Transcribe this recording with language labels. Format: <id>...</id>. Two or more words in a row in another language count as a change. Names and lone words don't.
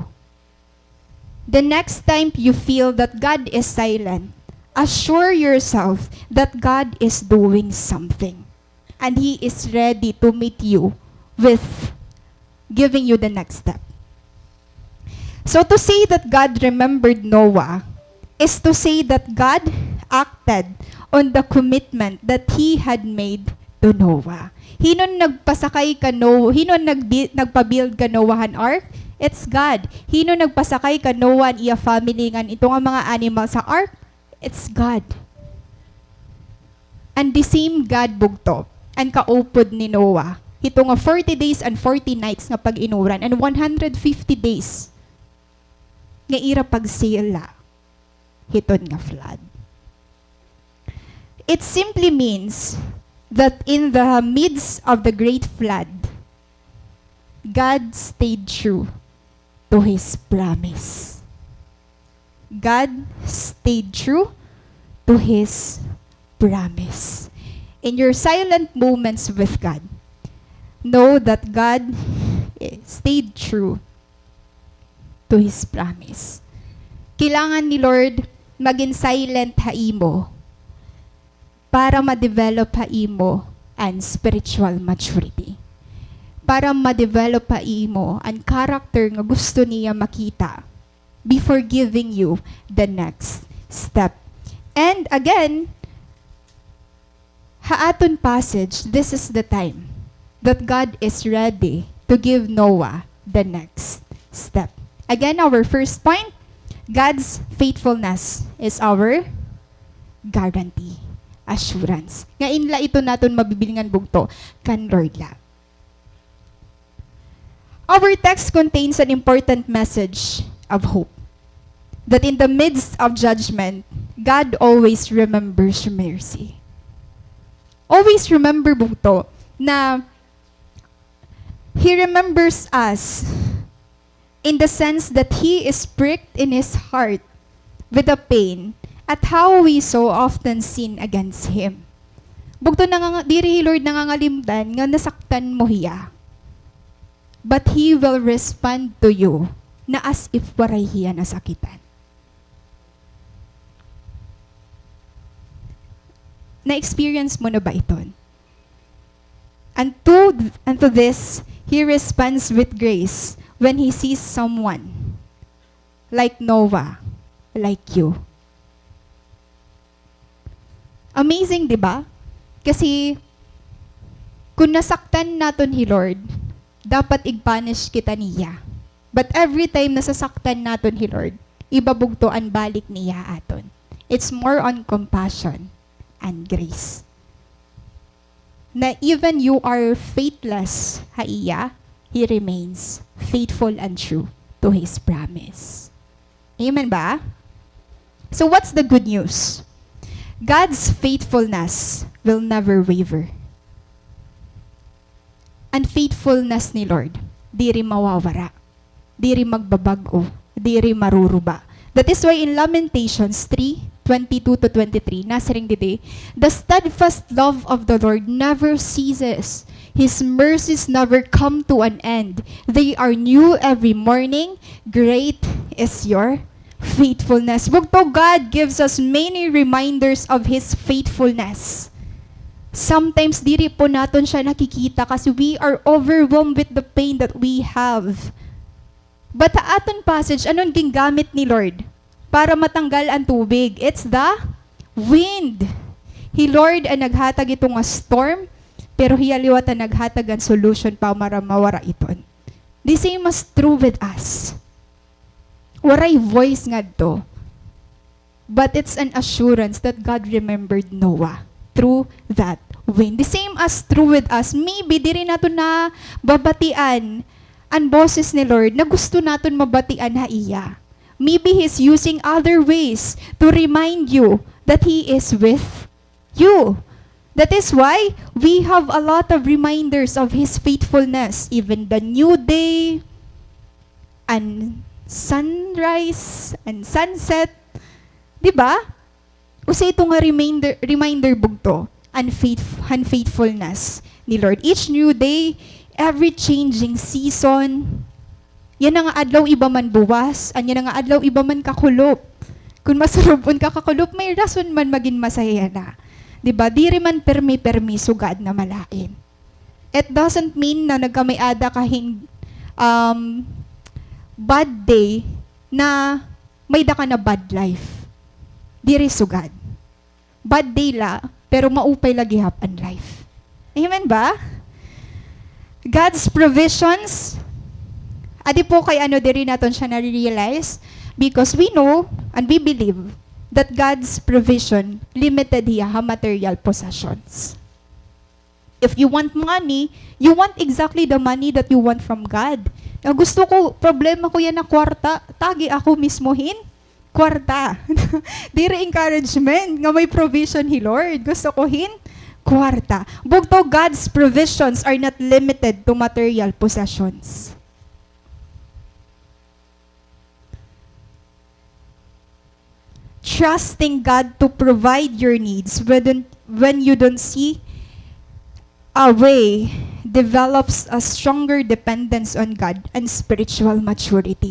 <en>The next time you feel that God is silent, assure yourself that God is doing something and He is ready to meet you with giving you the next step. So to say that God remembered Noah is to say that God acted on the commitment that He had made to Noah.</en> <war>Hinon nagpasakay ka Noah, hinon nagpa-build ka Noahan ark?</war> <en>It's God.</en> <war>Hinon nagpasakay ka Noah and iya family ngan ito nga mga animal sa ark?</war> <en>It's God. And the same God bugto and</en> <war>kaupod ni Noah. Ito nga</war> <en>40 days and 40 nights</en> <war>nga pag-inuran and</war> <en>150 days</en> <war>nga ira pagsila hiton nga flood.</war> <en>It simply means that in the midst of the great flood, God stayed true to His promise. God stayed true to His promise. In your silent moments with God, know that God stayed true to His promise.</en> <war>Kailangan ni Lord maging silent haimo para ma-develop haimo ang</war> <en>spiritual maturity.</en> <war>Para ma-develop haimo ang character nga gusto niya makita</war> <en>before giving you the next step. And again, haaton passage, this is the time that God is ready to give Noah the next step. Again, our first point, God's faithfulness is our guarantee, assurance.</en> <war>Nga inla ito naton mabibilingan bugto kan Lord la.</war> <en>Our text contains an important message of hope. That in the midst of judgment, God always remembers mercy. Always remember bugto na He remembers us in the sense that He is pricked in His heart with the pain at how we so often sin against Him.</en> <war>Bugto diri Lord nangangalimtan nga nasaktan mo hiya.</war> <en>But He will respond to you na as if</en> <war>waray hiya nasakitan. Na-experience mo na ba iton?</war> <en>And to this, He responds with grace when He sees someone like Noah, like you. Amazing,</en> <tl>di ba? Kasi kung nasaktan naton He Lord, dapat i-punish kita niya.</tl> <en>But every time</en> <war>nasasaktan naton He Lord, ibabugtoan balik niya aton.</war> <en>It's more on compassion and grace. Na even you are faithless, haiya, He remains faithful and true to His promise. Amen ba? So what's the good news? God's faithfulness will never waver.</en> <war>Ang faithfulness ni Lord, diri mawawara, diri magbabago, diri maruruba.</war> <en>That is why in Lamentations 3:22-23,</en> <war>nasaring dide,</war> <en>the steadfast love of the Lord never ceases. His mercies never come to an end. They are new every morning. Great is your faithfulness. Bugto, God gives us many reminders of His faithfulness. Sometimes</en> <war>diri po naton siya nakikita kasi</war> <en>we are overwhelmed with the pain that we have.</en> <war>But sa aton passage, anong gingamit ni Lord para matanggal ang tubig?</war> <en>It's the wind.</en> <war>He Lord ang naghatag ito nga storm, pero hiyaliwat ang naghatag ang solution para mawara iton.</war> <en>The same is true with us.</en> <war>Waray voice nga to.</war> <en>but it's an assurance that God remembered Noah through that wind. The same as true with us.</en> <war>Maybe di rin nato na babatian ang boses ni Lord na gusto naton mabatian ha iya.</war> <en>Maybe He's using other ways to remind you that He is with you. That is why we have a lot of reminders of His faithfulness. Even the new day, and sunrise, and sunset.</en> <tl>Diba?</tl> <war>Usa ito nga reminder bugto, faithfulness ni Lord.</war> <en>Each new day, every changing season,</en> <war>yan nga adlaw iba man buwas, yan nga adlaw iba man kakulop. Kung masarupon ka kakulop, may rason man maging masaya na. Diba? Diri man permi sugad na malain.</war> <en>It doesn't mean</en> <war>na nagkamayada kahing</war> <en>bad day</en> <war>na may da ka na</war> <en>bad life.</en> <war>Diri sugad.</war> <en>Bad day</en> <war>la, pero maupay lagi hapan life. Amen ba?</war> <en>God's provisions,</en> <war>adi po kay ano diri naton siya na-realize,</war> <en>because we know and we believe that God's provision limited</en> <war>hiya ha</war> <en>material possessions. If you want money, you want exactly the money that you want from God.</en> <war>Gusto ko, problema ko yan na kwarta, tagi ako mismohin, kwarta. Dire encouragement, nga may provision He Lord. Gusto ko kwarta. Bugto,</war> <en>God's provisions are not limited to material possessions. Trusting God to provide your needs when you don't see a way develops a stronger dependence on God and spiritual maturity.</en>